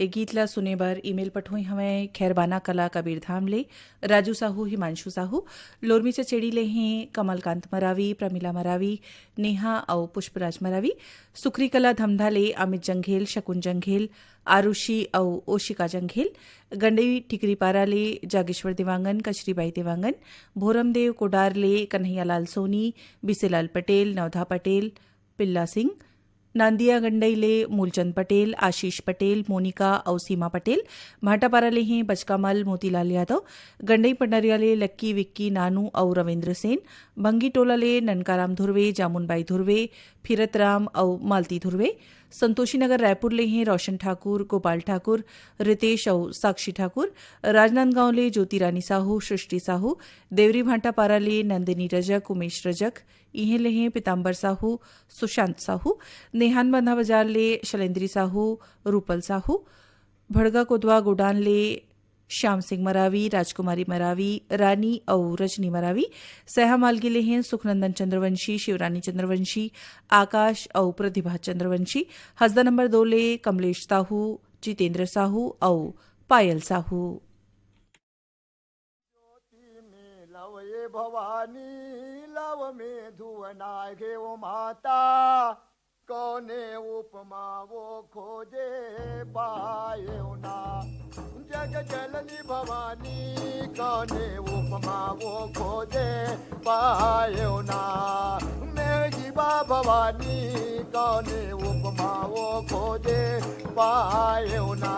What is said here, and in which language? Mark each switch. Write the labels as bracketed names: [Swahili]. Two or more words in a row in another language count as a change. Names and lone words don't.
[Chhattisgarhi] ए गीत ला सुने बर ईमेल पठोई हमें खैरबाना कला कबीर धाम ले राजू साहू हिमांशु साहू लोरमी चचेड़ी ले हैं कमलकांत मरावी प्रमिला मरावी नेहा और पुष्पराज मरावी सुखरी कला धमधा ले अमित जंघेल शकुन जंघेल आरुषि और ओशिका जंघेल गंडई टिकरीपारा ले जागेश्वर देवांगन कचरीबाई देवांगन भोरमदेव कोडार ले कन्हैयालाल सोनी बिसेलाल पटेल नवधा पटेल पिल्ला सिंह नांदिया गंडई ले मूलचंद पटेल आशीष पटेल मोनिका और सीमा पटेल भाटापारा ले हैं बचकामल मोतीलाल यादव गंडई पंडरिया ले लक्की विक्की नानू और रविंद्र सेन भंगी टोला ले ननकाराम धुर्वे जामुनबाई धुर्वे फिरतराम और मालती धुर्वे संतोषी नगर रायपुर ले हैं रोशन ठाकुर गोपाल ठाकुर रितेश और साक्षी ठाकुर राजनांदगांव ले ज्योतिरानी साहू सृष्टि साहू देवरी भाटापारा ले नंदिनी रजक उमेश रजक इहें ले हैं पिताम्बर साहू सुशांत साहू नेहान बंधा बाजार ले शैलेंद्री साहू रूपल साहू भड़गा कोदवा गोडान ले श्याम सिंह मरावी राजकुमारी मरावी रानी और रजनी मरावी सहा मालगी ले हैं सुखनंदन चंद्रवंशी शिवरानी चंद्रवंशी आकाश और प्रतिभा चंद्रवंशी हसदा नंबर 2 ले कमलेश साहू जितेंद्र साहू और पायल साहू। लव ये भवानी लव में धुवना गे ओ माता कौने उपमा वो खोजे पाए ना जग जननी भवानी कौने उपमा वो खोजे पाए ना मैं जीवा भवानी कौने उपमा वो खोजे पाए ना